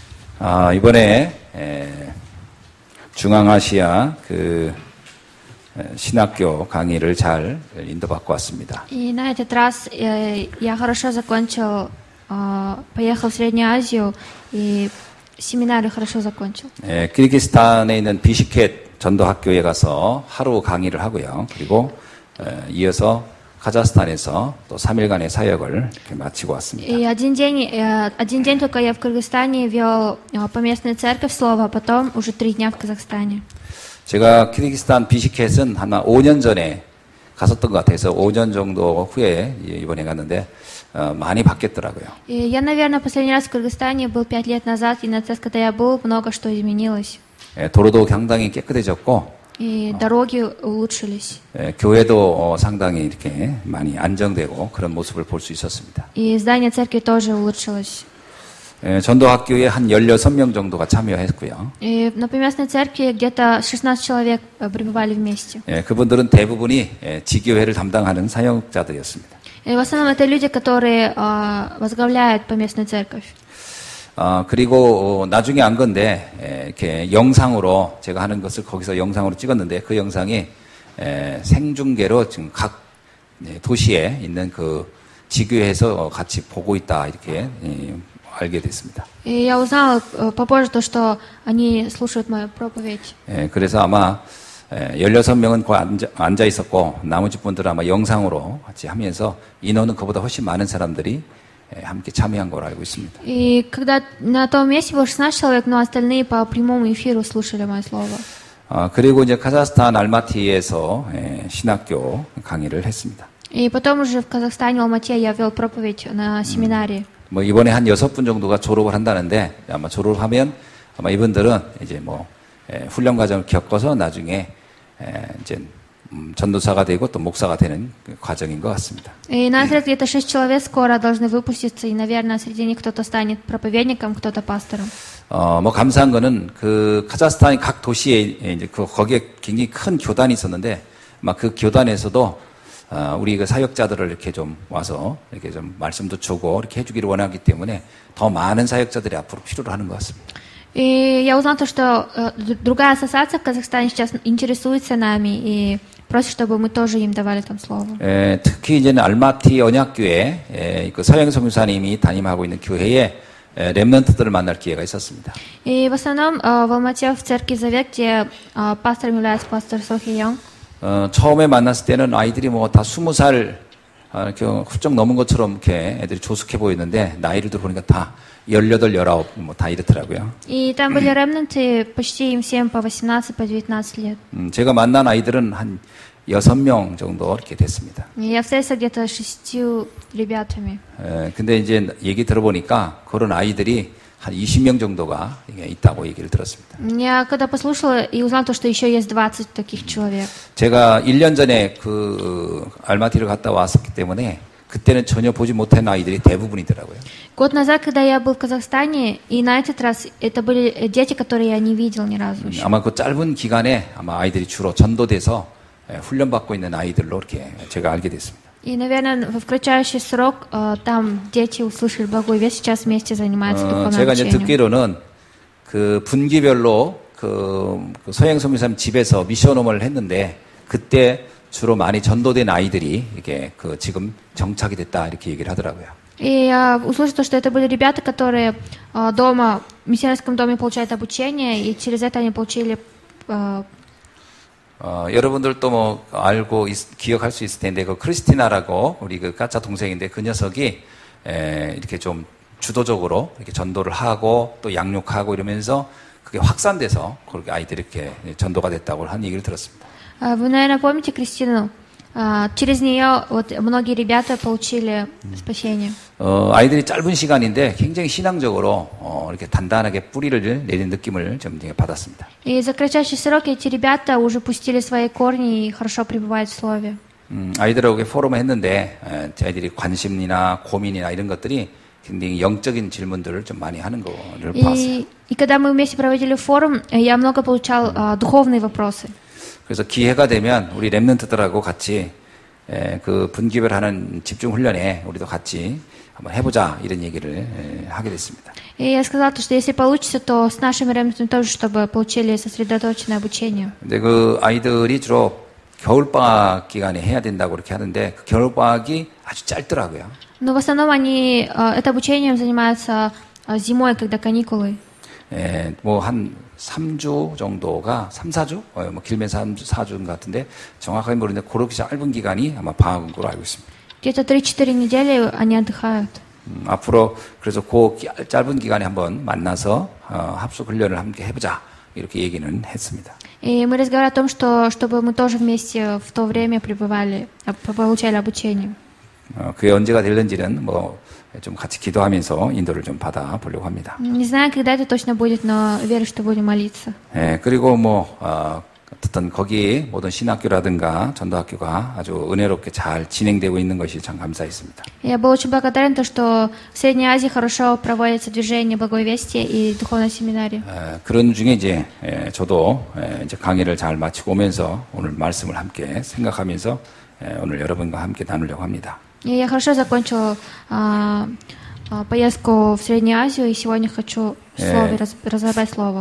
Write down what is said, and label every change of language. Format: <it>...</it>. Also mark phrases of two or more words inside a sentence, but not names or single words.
<ko>이번에 중앙아시아 그 신학교 강의를 잘 인도받고 왔습니다.</ko> <ru>И на этот раз я хорошо закончил, поехал в Среднюю Азию и семинары хорошо закончил.</ru> <ko>키르기스탄에 있는 비시켓 전도학교에 가서 하루 강의를 하고요. 그리고 이어서 카자흐스탄에서 또 3일간의 사역을 이렇게 마치고 왔습니다.</ko> <ru>И один день только я в Кыргызстане вел поместную церковь слова, а потом уже 3 дня в Казахстане.</ru> <ko>제가 키르기스탄 비시켓은 한 5년 전에 갔었던 것 같아서 5년 정도 후에 이번에 갔는데 많이 바뀌었더라고요.</ko> <ru>И я, наверное, последний раз в Кыргызстане был 5 лет назад, и на ЦС, когда я был, много что изменилось.</ru> <ko>도로도 상당히 깨끗해졌고</ko> <ru>И дороги улучшились.</ru> <ko>교회도 상당히 이렇게 많이 안정되고 그런 모습을 볼 수 있었습니다.</ko> <ru>И здание церкви тоже улучшилось.</ru> <ko>전도학교에 한 16명 정도가 참여했고요.</ko> <ru>И на поместной церкви где-то 16 человек пребывали вместе.</ru> <ko>그분들은 대부분이 지교회를 담당하는 사역자들이었습니다.</ko> <ru>И в основном это люди, которые возглавляют поместную церковь.</ru> <ko>그리고 나중에 안 건데 이렇게 영상으로 제가 하는 것을 거기서 영상으로 찍었는데 그 영상이 생중계로 지금 각 도시에 있는 그 지교회에서 같이 보고 있다 이렇게 알게 됐습니다.</ko> <ru>И я узнала попозже то, что они слушают мою проповедь.</ru> <ko>그래서 아마 16명은 거기 앉아 있었고 나머지 분들은 아마 영상으로 같이 하면서 인원은 그보다 훨씬 많은 사람들이 함께 참여한 걸로 알고 있습니다.</ko> <ru>И когда на том месте было 16 человек, но остальные по прямому эфиру слушали мое слово.</ru> <ko>그리고 이제 카자흐스탄 알마티에서 신학교 강의를 했습니다.</ko> <ru>И потом уже в Казахстане, в Алмате, я вел проповедь на семинаре.</ru> <ko>뭐 이번에 한 6분 정도가 졸업을 한다는데 아마 졸업하면 아마 이분들은 이제 뭐 훈련 과정을 겪어서 나중에 이제 전도사가 되고 또 목사가 되는 과정인 것 같습니다.</ko> <ru>И нас где-то 6 человек скоро должны выпуститься, и, наверное, среди них кто-то станет проповедником, кто-то пастором.</ru> <ko>뭐 감사한 거는 그 카자흐스탄의 각 도시에 이제 거기에 굉장히 큰 교단이 있었는데 막 그 교단에서도 우리 그 사역자들을 이렇게 좀 와서 이렇게 좀 말씀도 주고 이렇게 해주기를 원하기 때문에 더 많은 사역자들이 앞으로 필요로 하는 것 같습니다.</ko> <ru>И я узнала то, что другая ассоциация в Казахстане сейчас интересуется нами и просит, чтобы мы тоже им давали там слово.</ru> <ko>특히 이제는 알마티 언약교회 그 서영 선교사님이 담임하고 있는 교회에 렘넌트들을 만날 기회가 있었습니다.</ko> <ru>И в основном в Алмате в церкви Завет, где пастором является пастор Сохи Янг.</ru> <ko>처음에 만났을 때는 아이들이 뭐 다 20살 이렇게 훌쩍 넘은 것처럼 이렇게 애들이 조숙해 보였는데 나이를 들어보니까 다 18, 19 뭐 다 이렇더라고요.</ko> <ru>И там были ремнанты, почти им всем по 18, по 19 лет.</ru> <ko>제가 만난 아이들은 한 6명 정도 이렇게 됐습니다.</ko> <ru>Я встретился где-то 6 ребятами.</ru> <ko>근데 이제 얘기 들어보니까 그런 아이들이 한 20명 정도가 있다고 얘기를 들었습니다.</ko> <ru>Я когда послушала и узнала то, что еще есть 20 таких человек.</ru> <ko>제가 1년 전에 그 알마티를 갔다 왔었기 때문에 그때는 전혀 보지 못한 아이들이 대부분이더라고요.</ko> <ru>Год назад, когда я был в Казахстане, и на этот раз это были дети, которые я не видел ни разу еще.</ru> <ko>아마 그 짧은 기간에 아마 아이들이 주로 전도돼서 훈련받고 있는 아이들로 이렇게 제가 알게 됐습니다.</ko> <ru>И, наверное, в кратчайший срок там дети услышали благую весть, сейчас вместе занимаются духовным</ru> <ko>제가 이제</ko> <ru>обучением.</ru> <ko>듣기로는 그 분기별로 그 서양 선교사님 집에서 미션홈을 했는데 그때 주로 많이 전도된 아이들이 이게 그 지금 정착이 됐다 이렇게 얘기를 하더라고요.</ko> <ru>И я услышала, что это были ребята, которые дома, в миссионерском доме получают обучение, и через это они получили...</ru> <ko>여러분들도 뭐 알고 기억할 수 있을 텐데 그 크리스티나라고 우리 그 까짜 동생인데 그 녀석이 이렇게 좀 주도적으로 이렇게 전도를 하고 또 양육하고 이러면서 그게 확산돼서 그렇게 아이들이 이렇게 전도가 됐다고 한 얘기를 들었습니다.</ko> <ru>Вы, наверное, помните Кристину? Через нее вот многие ребята получили спасение.</ru> <ko>아이들이 짧은 시간인데 굉장히 신앙적으로 이렇게 단단하게 뿌리를 내린 느낌을 좀 받았습니다.</ko> <ru>И за кратчайший срок эти ребята уже пустили свои корни и хорошо пребывают в слове.</ru> <ko>아이들하고 포럼을 했는데 아이들이 관심이나 고민이나 이런 것들이 굉장히 영적인 질문들을 좀 많이 하는 거를 봤어요.</ko> <ru>И когда мы вместе проводили форум, я много получал духовные вопросы.</ru> <ko>그래서 기회가 되면 우리 렘넌트들하고 같이 그 분기별하는 집중 훈련에 우리도 같이 한번 해보자 이런 얘기를 하게 됐습니다.</ko> <ru>И я сказала, что если получится, то с нашими ремесленниками тоже, чтобы получили сосредоточенное обучение.</ru> <ko>근데 그 아이들이 주로 겨울방학 기간에 해야 된다고 그렇게 하는데 그 겨울방학이 아주 짧더라고요.</ko> <ru>Но в основном они это обучением занимаются зимой, когда каникулы.</ru> <ko>뭐 한 3주 정도가 3, 4주? 뭐 길면 3, 4주 같은데 정확하게 모르는데 그렇게 짧은 기간이 아마 방학인 걸로 알고 있습니다.</ko> <ru>Где-то 3-4 недели они отдыхают.</ru> <ko>앞으로 그래서 그 짧은 기간에 한번 만나서 합숙 훈련을 함께 해보자 이렇게 얘기는 했습니다.</ko> <ru>И мы разговаривали о том, что чтобы мы тоже вместе в то время пребывали, получали обучение.</ru> <ko>그게 언제가 될는지는 뭐 좀 같이 기도하면서 인도를 좀 받아 보려고 합니다.</ko> <ru>Не знаю, когда это точно будет, но верю, что будем молиться.</ru> <ko>그리고 뭐 어쨌든 거기 모든 신학교라든가 전도학교가 아주 은혜롭게 잘 진행되고 있는 것이 참 감사했습니다.</ko> <ru>Я был очень благодарен, что в Средней Азии хорошо проводится движение Благой Вести и духовной семинарии.</ru> <ko>그런 중에 이제 저도 이제 강의를 잘 마치고 오면서 오늘 말씀을 함께 생각하면서 오늘 여러분과 함께 나누려고 합니다.</ko> <ru>И я хорошо закончила поездку в Среднюю Азию, и сегодня хочу разобрать слово.</ru>